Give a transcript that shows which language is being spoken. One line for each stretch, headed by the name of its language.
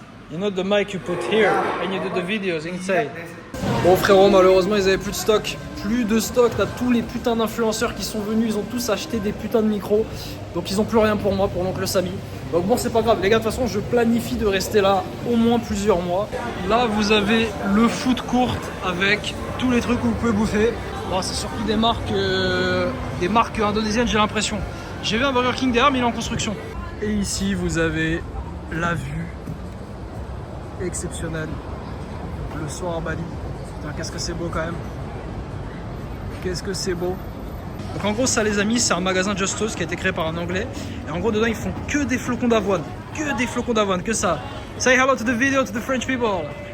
English: You know the mic you put here and you do the videos inside.
French: Bon frérot, malheureusement ils avaient plus de stock. Plus de stock, t'as tous les putains d'influenceurs qui sont venus, ils ont tous acheté des putains de micros. Donc ils ont plus rien pour moi, pour l'oncle Samy. Donc bon c'est pas grave, les gars de toute façon je planifie de rester là au moins plusieurs mois. Là vous avez le food court avec tous les trucs que vous pouvez bouffer. Bon, c'est surtout des marques indonésiennes j'ai l'impression. J'ai vu un Burger King derrière mais il est en construction. Et ici vous avez la vue exceptionnel le soir à Bali. Putain, qu'est-ce que c'est beau quand même. Qu'est-ce que c'est beau. Donc en gros ça les amis, c'est un magasin Just Toast qui a été créé par un anglais. Et en gros dedans ils font que des flocons d'avoine. Que des flocons d'avoine, que ça.
English: Say hello to the video to the French people.